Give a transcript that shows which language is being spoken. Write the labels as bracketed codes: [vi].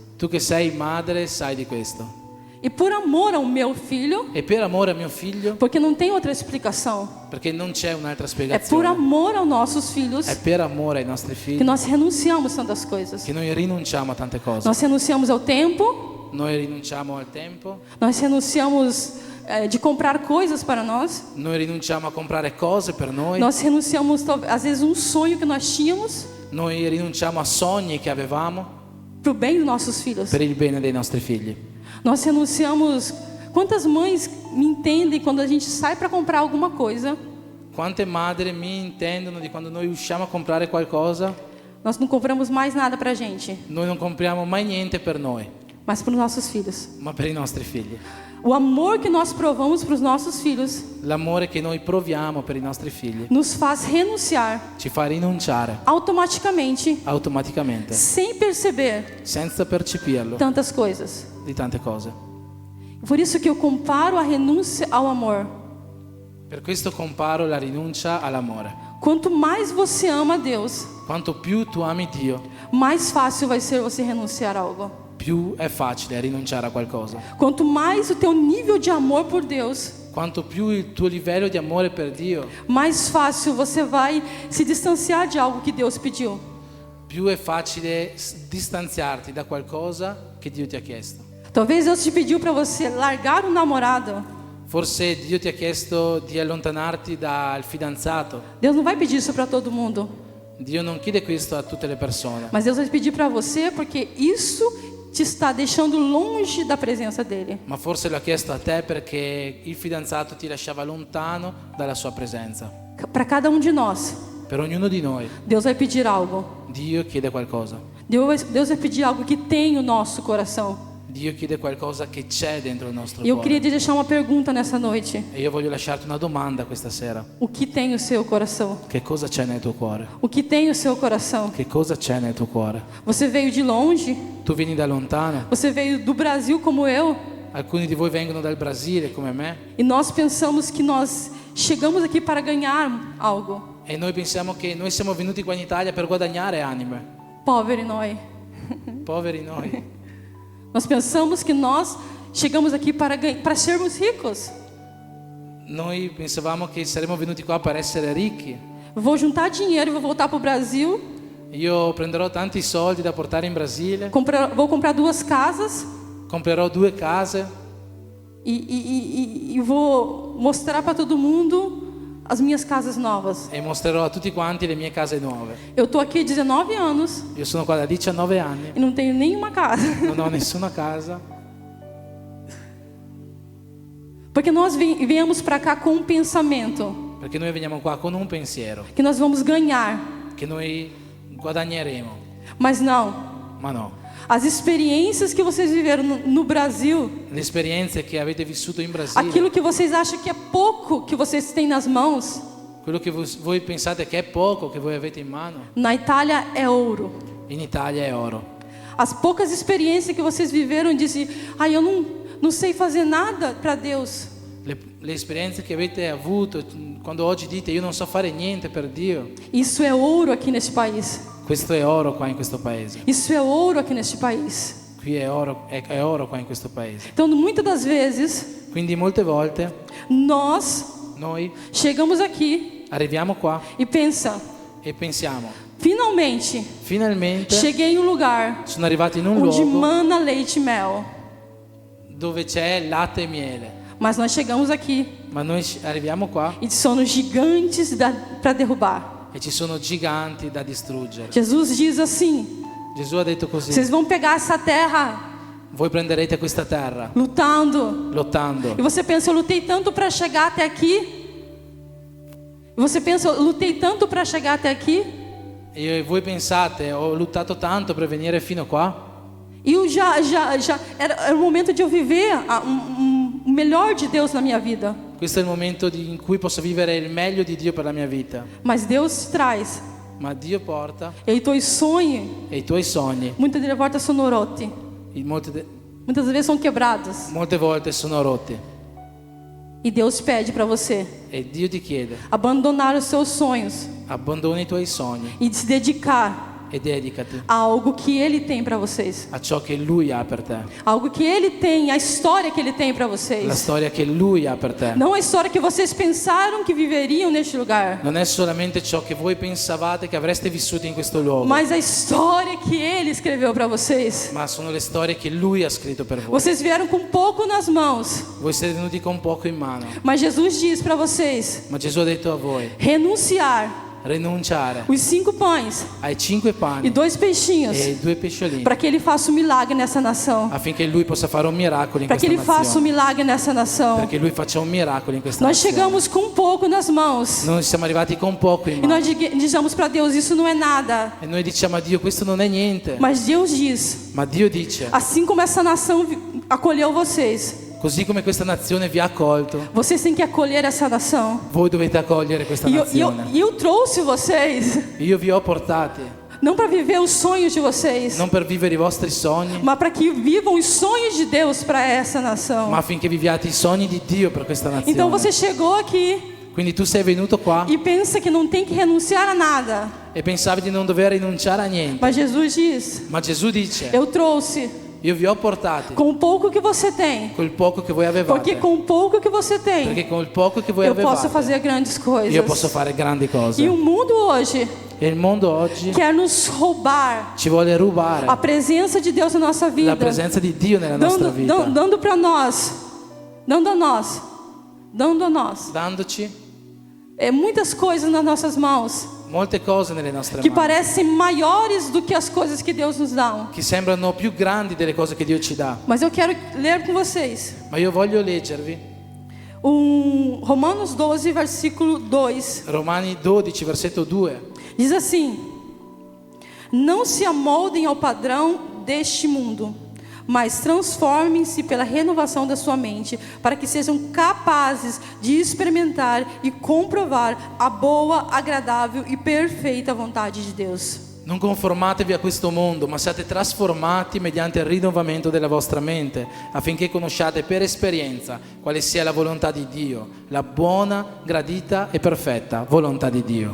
[it] Tu che sei madre sai di questo. [pt] E por amor ao meu filho, [it] E per amore a mio figlio, [pt] porque não tem outra explicação, [it] perché non c'è un'altra [pt] é por [it] spiegazione, [pt] amor aos nossos filhos [it] è per amore ai nostri [pt] que [it] figli [pt] nós renunciamos tantas coisas. [it] che noi rinunciamo a tante cose. [pt] Nós renunciamos ao tempo, [it] Noi rinunciamo al tempo, [pt] nós renunciamos de comprar coisas para nós, [it] noi rinunciamo a comprare cose per noi, [pt] nós renunciamos às vezes um sonho que nós tínhamos [it] noi rinunciamo a sogni che avevamo [pt] para o bem dos nossos filhos. [it] per il bene dei nostri figli. [pt] Nós renunciamos. Quantas mães me entendem quando a gente sai para comprar alguma coisa? [it] Quante madri mi intendono di quando noi usciamo a comprare qualcosa, [pt] Nós não compramos mais nada para a gente, [it] noi non compriamo mai niente per noi, [pt] mas para os nossos filhos. [it] ma per i nostri figli. [pt] O amor que nós provamos para os nossos filhos [it] L'amore che noi proviamo per i nostri figli [pt] nos faz renunciar [it] ci fa rinunciare [pt] automaticamente, [it] automaticamente, [pt] sem perceber [it] senza percepirlo, [pt] tantas coisas. [it] di tante cose. [pt] Por isso que eu comparo a renúncia ao amor. [it] Per questo comparo la rinuncia all'amore. [pt] Quanto mais você ama a Deus, [it] Quanto più tu ami Dio, [pt] mais fácil vai ser você renunciar a algo. [it] più è facile rinunciare a qualcosa. [pt] Quanto mais o teu nível de amor por Deus, [it] quanto più il tuo livello di amore per Dio, [pt] mais fácil você vai se distanciar de algo que Deus pediu. [it] più è facile distanziarti da qualcosa che Dio ti ha chiesto. [pt] Talvez Deus te pediu para você largar o namorado. [it] Forse Dio ti ha chiesto di allontanarti dal fidanzato. [pt] Deus não vai pedir isso para todo mundo, [it] Dio non chiede questo a tutte le persone, [pt] mas Deus vai pedir para você porque isso te está deixando longe da presença dele. [it] ma forse l'ha chiesto a te perché il fidanzato ti lasciava lontano dalla sua presenza. [pt] Para cada um de nós, [it] Per ognuno di noi [pt] Deus vai pedir algo. [it] Dio chiede qualcosa. [pt] Deus vai pedir algo que tem o nosso coração. [it] Dio chiede qualcosa che c'è dentro il nostro [pt] E eu queria [it] cuore. [pt] te deixar uma pergunta nessa noite. [it] E io voglio lasciarti una domanda questa sera. [pt] O que tem o seu coração? [it] Che cosa c'è nel tuo cuore? [pt] O que tem o seu coração? [it] Che cosa c'è nel tuo cuore? [pt] Você veio de longe? [it] Tu vieni da lontano? [pt] Você veio do Brasil como eu? [it] Alcuni di voi vengono dal Brasile come me [pt] E nós pensamos que nós chegamos aqui para ganhar algo. [it] e noi pensiamo che noi siamo venuti qua in Italia per guadagnare anime. [pt] Poveri nós. [it] Poveri noi. [pt] Nós pensamos que nós chegamos aqui para sermos ricos. [it] Noi pensavamo che saremmo venuti qua per essere ricchi. [pt] Vou juntar dinheiro e vou voltar para o Brasil. [it] Io prenderò tanti soldi da portare in Brasile, [pt] Vou comprar 2 casas [it] comprerò 2 case [pt] e vou mostrar para todo mundo as minhas casas novas. [it] e mostrerò a tutti quanti le mie case nuove. [pt] Eu tô aqui há 19 anos [it] Io sono qua da 19 anni, [pt] e não tenho nenhuma casa. [it] non ho nessuna casa, [pt] Porque nós viemos para cá com um pensamento [it] perché noi veniamo qua con un pensiero, [pt] que nós vamos ganhar, [it] che noi guadagneremo. [pt] mas não. [it] Ma no, [pt] As experiências que vocês viveram no Brasil, [it] le esperienze che avete vissuto in Brasile, [pt] aquilo que vocês acham que é pouco que vocês têm nas mãos, [it] quello che voi pensate che è poco, che voi avete in mano, [pt] na Itália é ouro. [it] in Italia è oro. [pt] As poucas experiências que vocês viveram, disse, eu não sei fazer nada para Deus. [it] Le esperienze che avete avuto, quando oggi dite io non so fare niente per Dio, [pt] Isso é ouro aqui neste país. [it] questo è oro qua in questo paese. [pt] Isso é ouro aqui neste país. [it] Qui è oro qua in questo paese. [pt] Então, muitas das vezes, [it] Quindi molte volte [pt] nós [it] noi [pt] chegamos aqui [it] arriviamo qua [pt] e pensa, [it] e pensiamo, [pt] finalmente [it] finalmente [pt] cheguei em um lugar [it] sono arrivati in un [pt] onde [it] luogo [pt] mana leite e mel. [it] dove c'è latte e miele, [pt] Mas nós chegamos aqui [it] ma noi arriviamo qua [pt] e sono gigantes para derrubar. [it] e ci sono giganti da distruggere. [pt] Jesus diz assim: [it] Gesù ha detto così: [pt] vocês vão pegar essa terra [it] voi prenderete questa terra [pt] lutando. [it] lottando. [pt] E você pensa, eu lutei tanto para chegar até aqui. E você pensa, eu lutei tanto para chegar até aqui. [it] E voi pensate, ho lottato tanto per venire fino qua. [pt] E eu já era o momento de eu viver o melhor de Deus na minha vida. [it] Questo è il momento in cui posso vivere il meglio di Dio per la mia vita. [pt] Mas Deus traz. [it] Ma Dio porta [pt] E aí tu sonhos, [it] e i tuoi sogni muitas delle volte sono rotti. [pt] Muitas vezes são quebrados. [it] molte volte sono rotti. [pt] E Deus pede para você [it] E Dio ti chiede, [pt] abandonar os seus sonhos [it] abbandoni i tuoi sogni [pt] e se dedicar [it] e dedicati [pt] a algo que Ele tem para vocês. [it] a ciò che Lui ha per te. [pt] Algo que Ele tem, a história que Ele tem para [it] La [pt] vocês. [it] storia che Lui ha per te. [pt] Não a história que vocês pensaram que viveriam neste lugar. [it] Non è solamente ciò che voi pensavate che avreste vissuto in questo luogo, [pt] Mas a história que Ele escreveu para vocês. [it] ma sono le storie che Lui ha scritto per voi. [pt] Vocês vieram com pouco nas mãos. [it] Voi siete venuti con poco in mano, [pt] Mas Jesus diz para vocês [it] ma Gesù ha detto a voi, [pt] renunciar [it] rinunciare [pt] os 5 pães [it] ai 5 [pt] e [it] pani [pt] 2 peixinhos [it] e 2 pesciolini [pt] para que Ele faça um milagre nessa nação. [it] affinché Lui possa fare un miracolo in [pt] Para que [it] questa [pt] Ele faça um [it] nazione, [pt] milagre nessa nação. [it] perché Lui faccia un miracolo in questa [pt] Nós [it] nazione. [pt] chegamos com pouco nas mãos. [it] Noi siamo arrivati con poco in [pt] E [it] mano [pt] nós dizemos para Deus, isso não é nada. [it] e noi diciamo a Dio questo non è niente, [pt] Mas Deus diz, [it] ma Dio dice, [pt] assim como essa nação acolheu vocês, [it] così come questa nazione vi ha accolto, [pt] vocês têm que acolher essa nação. [it] voi dovete accogliere questa [pt] E [it] nazione. [pt] eu trouxe vocês, [it] Io vi ho portati [pt] não para viver os sonhos de vocês, [it] non per vivere i vostri sogni, [pt] mas para que vivam os sonhos de Deus para essa nação. [it] ma affinché viviate i sogni di Dio per questa nazione. [pt] Então você chegou aqui [it] Quindi tu sei venuto qua [pt] e pensa que não tem que renunciar a nada. [it] e pensavi di non dover rinunciare a niente, [pt] Mas Jesus diz, [it] ma Gesù dice, [pt] eu trouxe [it] Io vi ho portati [pt] com o pouco que você tem. [it] col poco che voi avevate. [pt] Porque com o pouco que você tem, [it] Perché con il poco che voi [pt] eu [it] avevate [pt] posso fazer grandes coisas. [it] io posso fare grandi cose. [pt] E o mundo hoje [it] E il mondo oggi [pt] quer nos roubar [it] ci vuole rubare [pt] a presença de Deus na nossa vida. [it] la presenza di Dio nella nostra vita, [pt] Dando para nós, dando a nós, [it] dandoci [pt] muitas coisas nas nossas mãos [it] molte cose nelle nostre [pt] que [it] mani [pt] parecem maiores do que as coisas que Deus nos dá. [it] che sembrano più grandi delle cose che Dio ci dà. [pt] Mas eu quero ler com vocês [it] Ma io voglio leggervi [pt] Romanos 12, versículo 2. [it] Romani 12, versetto 2. [pt] Diz assim: não se amoldem ao padrão deste mundo, mas transformem-se pela renovação da sua mente, para que sejam capazes de experimentar e comprovar a boa, agradável e perfeita vontade de Deus. [it] Non conformatevi a questo mondo, ma siate trasformati mediante il rinnovamento della vostra mente, affinché conosciate per esperienza quale sia la volontà di Dio, la buona, gradita e perfetta volontà di Dio.